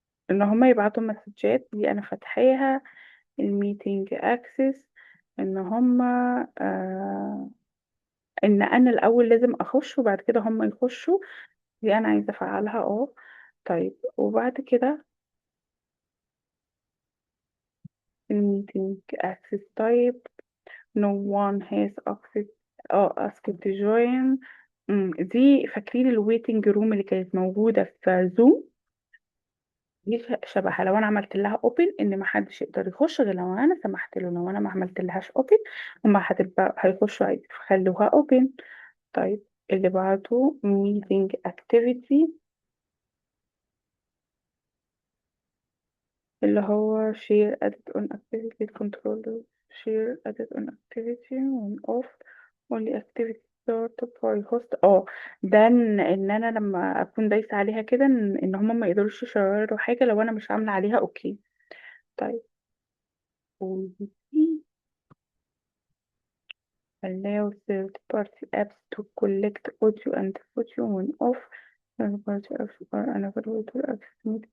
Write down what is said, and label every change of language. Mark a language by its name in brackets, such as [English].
[Arabic] ان هما يبعتوا مسجات دي انا فاتحاها. الميتنج اكسس، ان هما ان انا الاول لازم اخش وبعد كده هما يخشوا. دي انا عايزه افعلها اه. طيب وبعد كده الميتنج اكسس طيب. [English] no one has access اه asked to join. [Arabic] دي فاكرين الويتنج روم اللي كانت موجوده في زوم؟ دي شبهها، لو انا عملت لها اوبن ان ما حدش يقدر يخش غير لو انا سمحت له. لو انا ما عملت لهاش اوبن هما هتبقى هيخشوا عادي، فخلوها اوبن. طيب اللي بعده [English] meeting activity، [Arabic] اللي هو [English] share edit on activity controller. share edit on activity on off only activity started by host [Arabic] ده ان انا لما اكون دايسه عليها كده ان هما ما يقدروش يشيروا حاجه لو انا مش عامله عليها اوكي. [English] طيب allow third-party apps to collect audio and video when off. third-party apps are unavailable to access.